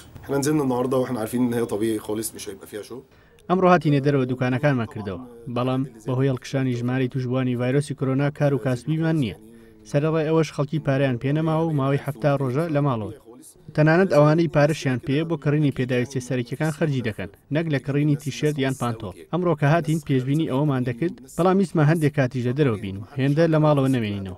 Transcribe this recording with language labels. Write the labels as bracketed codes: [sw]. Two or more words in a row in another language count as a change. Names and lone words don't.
[ar] احنا نزلنا النهارده واحنا عارفين ان هي طبيعي خالص مش هيبقى فيها شو. [ckb] ئەمڕۆ هاتینە دەرەوە دوکانەکانمان کردەوە، بەڵام بەهۆی هەڵکشانی ژماری توشبوانی ڤایرۆسی کۆرۆنا کار و کاسبیمان نییە. سەرەڕای ئەوەش خەڵکی پارەیان پێنەماوە و ماوەی 7 ڕۆژە لە ماڵەوە. تەنانەت ئەوانەی پارەشیان پێ بۆ کڕینی پێداویستە سەرەکیەکان خەرجی دەکەن، نەک لە کڕینی تیشێرت یان پانتۆڵ. ئەمڕۆ کە هاتین پێشبینی ئەوەمان دەکرد، بەڵام ویستمان هەندێک کاتیژە دەرەوە بین و هێندە لە ماڵەوە نەمێنینەوە.